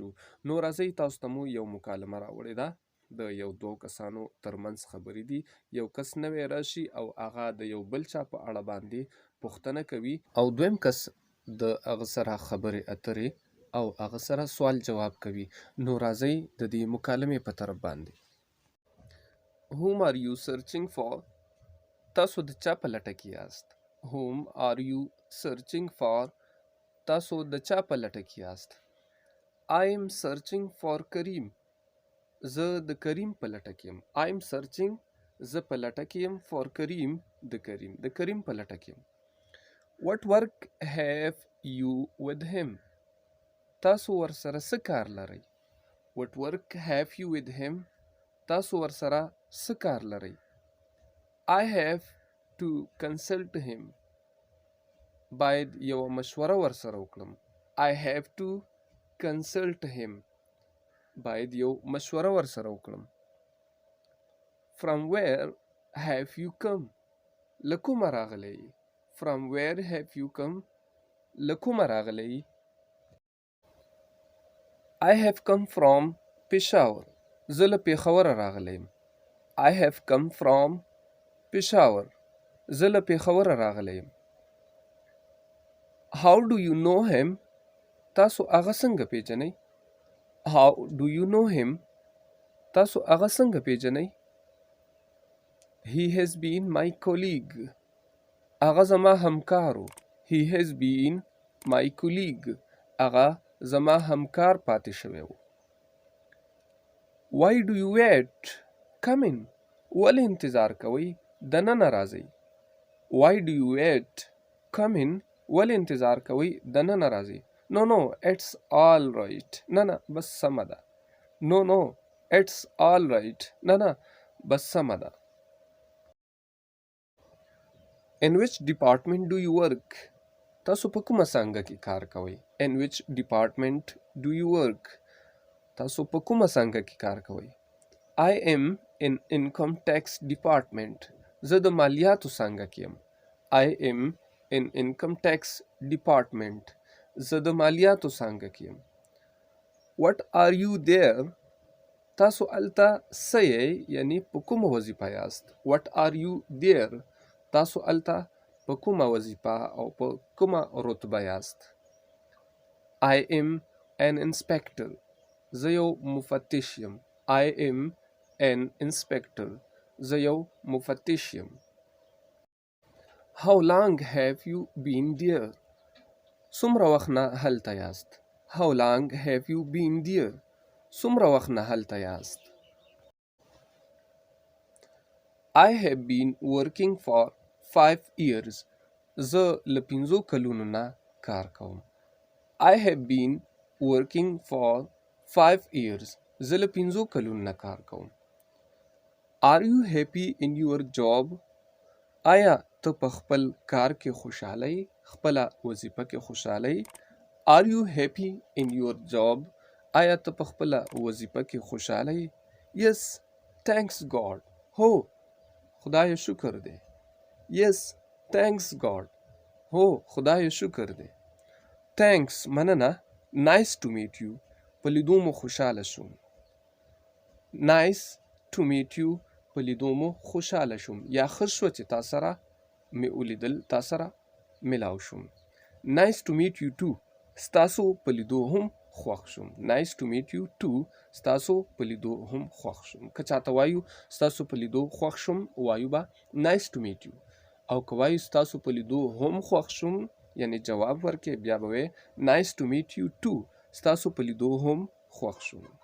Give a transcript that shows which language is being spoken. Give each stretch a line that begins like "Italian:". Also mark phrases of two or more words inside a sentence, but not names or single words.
Pashto: نو راځئ، تاسو ته مو یو مکالمه راوړې ده. د یو دوو کسانو ترمنځ خبرې دي. یو کس نوی راشي او هغه د یو بل چا په اړه باندې پوښتنه کوي او دویم کس د هغه سره خبرې اترې او هغه سره سوال جواب کوي. نو راځئ د دې مکالمې په طرف باندې.
English: Whom are you searching for?
Pashto: تاسو د چا په لټه کې یاست؟
English: Whom are you searching for?
Pashto: تاسو د چا په لټه کې یاست؟
English: I am searching for Kareem.
Pashto: زه د کریم په لټه کې یم.
English: I am searching،
Pashto: زه په لټه کې یم،
English: for Kareem،
Pashto: د کریم په لټه کې یم.
English: What work have you with him?
Pashto: تاسو ورسره څه کار لرئ؟
English: What work have you with him?
Pashto: تاسو ورسره څه کار لرئ؟
English: I have to consult him.
Pashto: باید یوه مشوره ورسره وکړم.
English: I have to consult him.
Pashto: باید یو مشوره ورسره وکړم.
English: From where have you come?
Pashto: له کومه راغلی یې؟
English: From where have you come?
Pashto: له کومه راغلی یې؟
English: I have come from Peshawar.
Pashto: زه له پېښوره راغلی یم.
English: I have come from Peshawar.
Pashto: زه له پېښوره راغلی یم.
English: How do you know him?
Pashto: تاسو هغه څنګه پیژنئ؟
English: How do you know him?
Pashto: تاسو هغه څنګه پیژنئ؟
English: He has been my colleague.
Pashto: هغه زما همکار و.
English: He has been my colleague.
Pashto: هغه زما همکار پاتې شوی و.
English: Why do you wait? Come in.
Pashto: ولې انتظار کوئ؟ دننه راځئ.
English: Why do you wait? Come in.
Pashto: ولې انتظار کوئ؟ دننه راځئ.
English: No, no, it's all right.
Pashto: نه نه بس سمه ده.
English: No, no, it's all right.
Pashto: نه نه بس سمه ده.
English: In which department do you work?
Pashto: تاسو په کومه څانګه کې کار کوئ؟
English: In which department do you work?
Pashto: تاسو په کومه څانګه کې کار کوئ؟
English: I am in income tax department.
Pashto: زه د مالیاتو څانګه کې یم.
English: I am in income tax department.
Pashto: زه د مالیاتو څانګه کې یم.
English: What are you there?
Pashto: تاسو هلته څه یئ؟ یعنې په کومه وظیفه یاست؟
English: What are you there?
Pashto: تاسو هلته په کومه وظیفه او په کومه رتبه یاست؟
English: I am an inspector.
Pashto: زه یو مفتش یم.
English: I am an inspector.
Pashto: زه یو مفتش یم.
English: How long have you been there?
Pashto: څومره وخت نه هلته یاست؟
English: How long have you been there?
Pashto: څومره وخت نه هلته یاست؟
English: I have been working for 5 years.
Pashto: زه له 5 کلونو نه کار کوم.
English: I have been working for 5 years.
Pashto: زه له 5 کلونو نه کار کوم.
English: Are you happy in your job?
Pashto: آیا ته په خپل کار کې خوشحاله یې؟ خپله وظیفه کې خوشحاله یې؟
English: Are you happy in your job?
Pashto: آیا ته په خپله وظیفه کې خوشحاله یې؟
English: Yes, thanks God.
Pashto: هو، خدای شکر دی.
English: Yes, thanks God.
Pashto: هو، خدای شکر دی.
English: Thanks، مننه. Nice to meet you.
Pashto: په لیدو مو خوشحاله شوم.
English: Nice to meet you.
Pashto: په لیدو مو خوشحاله شوم. یا ښه شوه چې تا سره مې ولیدل، تا سره ملاو شوم.
English: Nice to meet you too
Pashto: ستاسو په لیدو هم خوښ شوم.
English: Nice to meet you too
Pashto: ستاسو په لیدو هم خوښ شوم. که چاته وایو ستاسو په لیدو خوښ شوم وایو به
English: Nice to meet you,
Pashto: او که وایو ستاسو په لیدو هم خوښ شوم یعنی جواب ورکې بیا به وایې
English: Nice to meet you too
Pashto: ستاسو په لیدو هم خوښ شوم.